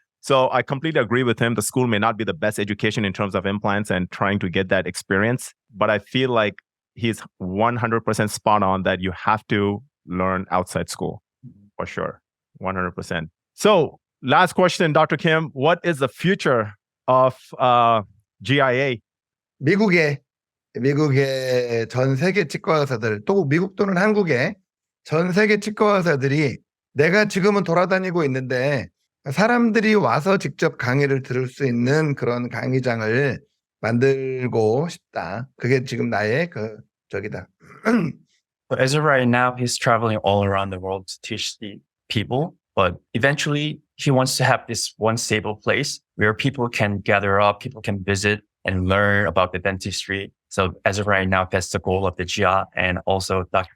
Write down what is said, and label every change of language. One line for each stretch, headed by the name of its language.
English: So I completely agree with him. The school may not be the best education in terms of implants and trying to get that experience, but I feel like he's 100% spot on that you have to learn outside school for sure. 100%. So last question, Dr. Kim, what is the future of GIA?
Korean: 미국의 전 세계 치과 의사들, 또 미국 또는 한국의 전 세계 치과 의사들이 내가 지금은 돌아다니고 있는데 사람들이 와서 직접 강의를 들을 수 있는 그런 강의장을 만들고 싶다. 그게 지금 나의 저기다.
English: But as of right now, he's traveling all around the world to teach the people. But eventually, he wants to have this one stable place where people can gather up, people can visit and learn about the dentistry. So as of right now, that's the goal of the GIA and also Dr.